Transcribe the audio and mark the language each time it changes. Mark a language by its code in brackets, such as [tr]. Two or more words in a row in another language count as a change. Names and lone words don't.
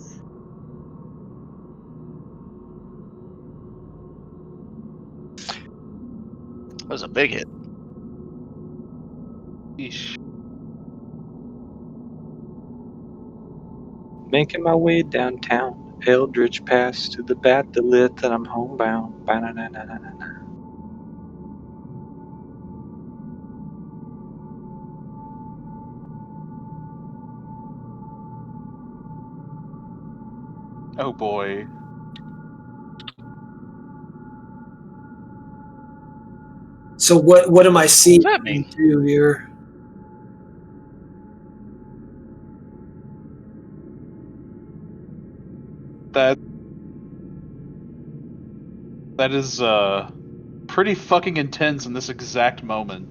[en] That was a big hit. Yeesh. Making my way downtown. Eldridge Pass to the bat that lit that I'm homebound. Ba-na-na-na-na-na. Oh boy. so, what am I seeing What does that mean? you here? That is pretty fucking intense in this exact moment.